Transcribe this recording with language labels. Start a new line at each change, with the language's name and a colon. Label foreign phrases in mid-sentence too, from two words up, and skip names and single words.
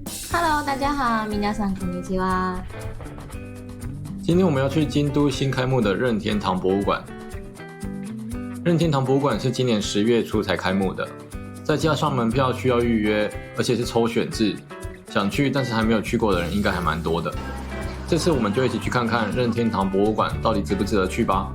Chinese: Hello，大家好，
Japanese: 皆さんこんにちは。
Chinese: 今天我们要去京都新开幕的任天堂博物馆。任天堂博物馆是今年10月初才开幕的，再加上门票需要预约，而且是抽选制，想去但是还没有去过的人应该还蛮多的。这次我们就一起去看看任天堂博物馆到底值不值得去吧。